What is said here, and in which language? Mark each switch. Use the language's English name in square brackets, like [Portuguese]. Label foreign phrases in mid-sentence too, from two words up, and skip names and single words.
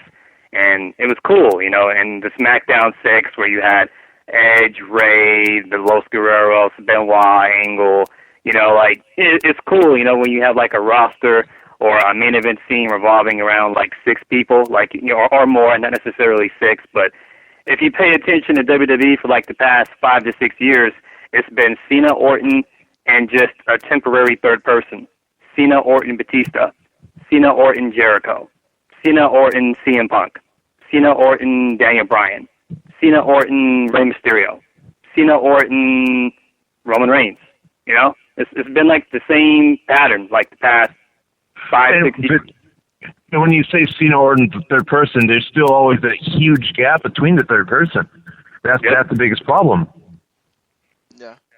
[English] And it was cool, you know, and the SmackDown 6 where you had Edge, Ray, the Los Guerreros, Benoit, Angle, you know, like, it's cool, you know, when you have like a roster or a main event scene revolving around like 6 people, like, you know, or more, not necessarily 6, but if you pay attention to WWE for like the past 5 to 6 years, it's been Cena, Orton, and just a temporary third person. Cena, Orton, Batista. Cena, Orton, Jericho. Cena, Orton, CM Punk. Cena, Orton, Daniel Bryan. Cena, Orton, Rey Mysterio. Cena, Orton, Roman Reigns. You know? It's been like the same pattern like the past 5, 6 years. And when you say Cena, Orton, the third person, there's still always a huge gap between the third person. That's the biggest problem. Yeah.